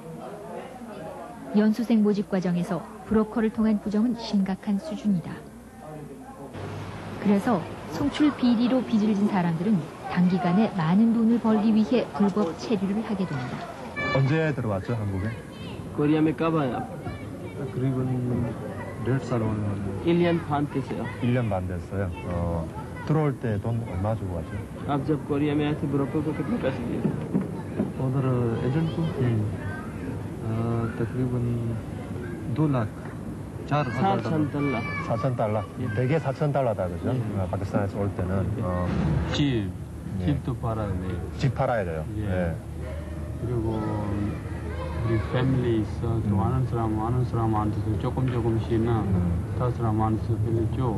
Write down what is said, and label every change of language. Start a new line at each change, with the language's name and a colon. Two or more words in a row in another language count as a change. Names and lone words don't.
Korean: 연수생 모집 과정에서 브로커를 통한 부정은 심각한 수준이다. 그래서 송출 비리로 빚을 진 사람들은 단기간에 많은 돈을 벌기 위해 불법 체류를 하게 된다. 언제 들어왔죠, 한국에?
Hindi: कोरिया में कब आए आप?
Korean: 그리고 몇 살 오는 1년 반 됐어요. 1년 반 됐어요. 들어올 때 돈 얼마 주고 왔죠?
Hindi: आप जब कोरिया में आए थे ब्रोकर को कितने पैसे दिए थे? उधर एजेंट को तकरीबन 2 लाख 4,000 4,000
Korean: 4,000달러. 대개 4,000달러다, 그죠? 파키스탄에서 올 때는. 집도 팔아야 돼. 집 팔아야 돼요. 예. 네. 그리고 우리 패밀리 있어. 또 아는 사람한테도 조금씩은 다른 사람한테도 빌려줘.